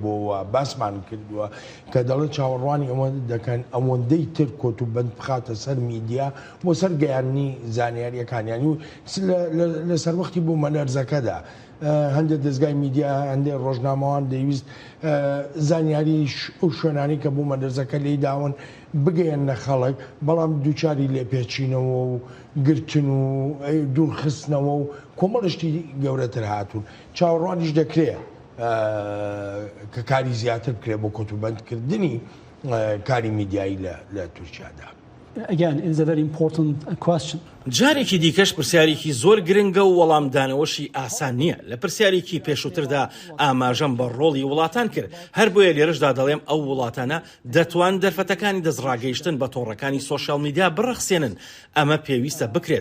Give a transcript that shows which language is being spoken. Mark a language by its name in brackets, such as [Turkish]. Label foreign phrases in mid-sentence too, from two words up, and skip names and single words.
[Central Kurdish] بۆەوە باسمان کردووە کە دەڵێت چاوەڕوانی ئەوە دەکەن ئەوەندەی تر کۆت و بند بخاتە سەر میدیا بۆ سەر گەیاندنی زانیاریەکانیانی و لەسەر وەختی بوومەلەرزەکەدا هەندێک دەستگای میدیا هەندێک ڕۆژنامەوان دەیویست زانیاری ئەو شوێنانی کە بوومەلەرزەکە لێی داون بگەیەنە خەڵک بەڵام دووچاری لێپێچینەوە و گرتن و دوورخستنەوە و کۆمەڵشتی گەورەتر هاتوون. چاوەڕوانیش دەکرێت کە کاری زیاتر بکرێ بۆ کۆتوبەندکردنی کاری میدیایی لە تورکیادا. [English] Again, it is a very important question. [Central Kurdish] جارێکی دیکەش پرسیارێکی زۆر گرنگە و وەڵامدانەوەشی ئاسان نییە. لە پرسیارێکی پێشووتردا ئاماژەم بە ڕۆڵی وڵاتان کرد. هەر بۆیە لێرەشدا دەڵێم ئەو وڵاتانە دەتوان دەرفەتەکانی دەستڕاگەیشتن بە تۆڕەکانی [English] social media [Central Kurdish] بڕەخسێنن. ئەمە پێویستە بکرێت.